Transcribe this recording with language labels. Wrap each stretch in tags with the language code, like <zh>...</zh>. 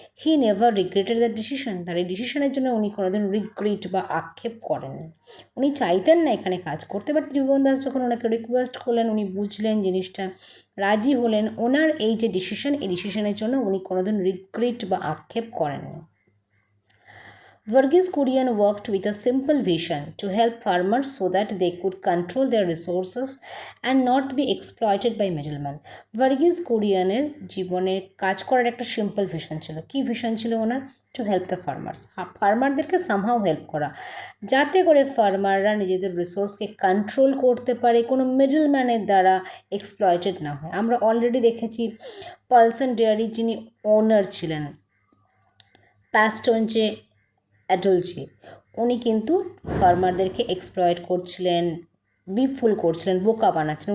<en>he never regretted the decision,</en> <bn>তার এই ডিসিশনের জন্য উনি কোনোদিন রিগ্রেট বা আক্ষেপ করেননি। উনি চাইতেন না এখানে কাজ করতে, বাট ত্রিভুবন দাস যখন ওনাকে রিকোয়েস্ট করলেন, উনি বুঝলেন জিনিসটা, রাজি হলেন। ওনার এই যে ডিসিশন, এই ডিসিশনের জন্য উনি কোনোদিন রিগ্রেট বা আক্ষেপ করেননি।</bn> <en>Varghese Kurian worked with a simple vision to help farmers so that they could control their resources and not be exploited by middlemen.</en> <bn>Varghese Kuriaনের জীবনে কাজ করার একটা সিম্পল ভিশন ছিল। কি ভিশন ছিল ওনার?</bn> <en>to help the farmers,</en> <bn>ফার্মারদেরকে somehow help করা, যাতে করে ফার্মাররা নিজেদের রিসোর্সকে কন্ট্রোল করতে পারে, কোনো মিডলম্যানের দ্বারা এক্সপ্লয়েটেড না হয়। আমরা অলরেডি দেখেছি পালসন ডেয়ারি যিনি ওনার ছিলেন, প্যাস্টনচে অ্যাডলজি, উনি কিন্তু ফার্মারদেরকে এক্সপ্লয়েট করছিলেন, বিফুল করছিলেন, বোকা বানাচ্ছিলেন।</bn>